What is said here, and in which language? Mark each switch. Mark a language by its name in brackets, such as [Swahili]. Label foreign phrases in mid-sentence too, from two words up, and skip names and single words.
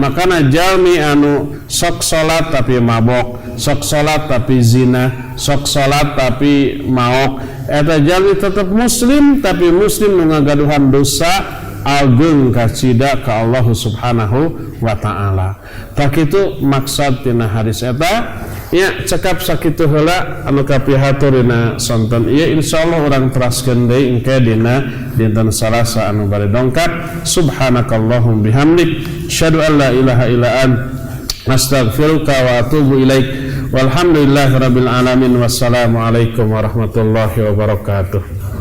[Sundanese] Makana jalmi anu sok salat tapi mabok, sok salat tapi zina, sok salat tapi maok, eta jalmi tetep muslim tapi muslim nu ngagaduhan dosa ageung kacida ka Allah [Arabic] سبحانه وتعالى. [Sundanese] Tak itu maksud tina hadis eta. Ya cekap sakitu heula anu kapihatur dina sonten ieu insyaallah urang teraskeun deui engke dina dinten Salasa anu bari dongkap. [Arabic] سبحانك اللهم وبحمدك أشهد أن لا إله إلا أنت أستغفرك وأتوب إليك. والحمد لله رب العالمين. والسلام عليكم ورحمة الله وبركاته.